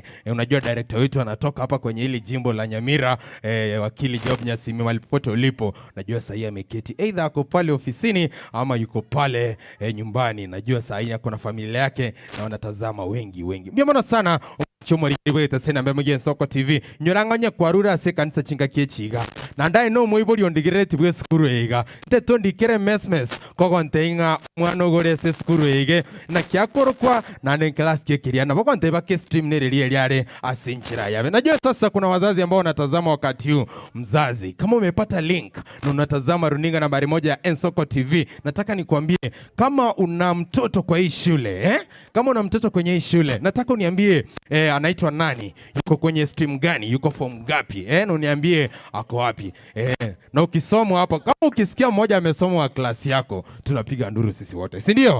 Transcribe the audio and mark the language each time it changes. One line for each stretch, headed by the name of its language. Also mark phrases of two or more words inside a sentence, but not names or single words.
Swahili: Unajua director wetu anatoka hapa kwenye hili jimbo la Nyamira, wakili Job Nyasimi, walipopote ulipo. Najua sasa ameketi either ako pale ofisini ama yuko pale nyumbani. Najua sasa ako na familia yake na wanatazama wengi.
Gusii: Mbona sana chomori bwete sena mbemwe Ensoko TV nyorangonya kwarura ase kanisa chinga kiechiga na ndai no muibori ondigireti bwe skuru ega teto ndikere mesmes kogonteinga mwana ogore ase skuru ege na kiakorokwa na nen class kiekiria na bokonte bake stream nererie liare asinchira yabe.
Swahili: Najua sasa kuna wazazi ambao wanatazama wakati huu. Mzazi, kama umepata link na unatazama runinga nambari 1 ya Ensoko TV, nataka nikwambie kama una mtoto kwa hii shule kama una mtoto kwenye hii shule, nataka uniambie anaitwa nani, yuko kwenye stream gani, yuko form gapi na uniambie ako wapi na ukisomwa hapo, kama ukisikia mmoja amesomwa wa klasi yako, tunapiga nduru sisi wote, si ndio?